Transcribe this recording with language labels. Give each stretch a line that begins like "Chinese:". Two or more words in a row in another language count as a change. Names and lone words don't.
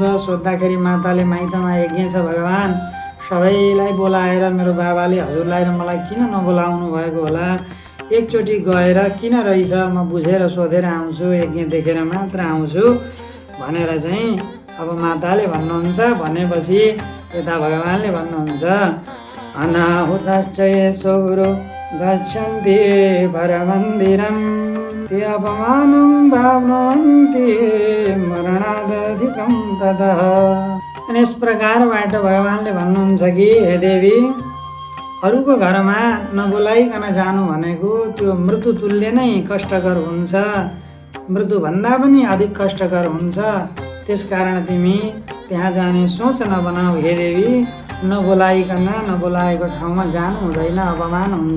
Nepali: सोद्धाखेरि माताले माइतमा यज्ञ छ भगवान, सबैलाई बोलाएर मेरो बाबाले हजुरलाई र मलाई किन नबोलाउनु भएको होला, एकचोटि गएर किन रहेछ म बुझेर सोधेर आउँछु, यज्ञ देखेर मात्र आउँछु भनेर चाहिँ अब माताले भन्नुहुन्छ। भनेपछि यता भगवानले भन्नुहुन्छ,
Sanskrit: अनाहुतश्च येषु गुरु गच्छन्ति परमन्दिरं ते अपमानं प्राप्नुवन्ति मरणादधिकं ततः।
Nepali: अनि यस प्रकारबाट भगवानले भन्नुहुन्छ कि हे देवी, अरूको घरमा नबोलाइकन जानु भनेको त्यो मृत्यु तुल्य नै कष्टकर हुन्छ, मृत्युभन्दा पनि अधिक कष्टकर हुन्छ। त्यसकारण तिमी त्यहाँ जाने सोच नबनाऊ हे देवी, नबोलाइकन नबोलाएको ठाउँमा जानु हुँदैन, अपमान हुन्छ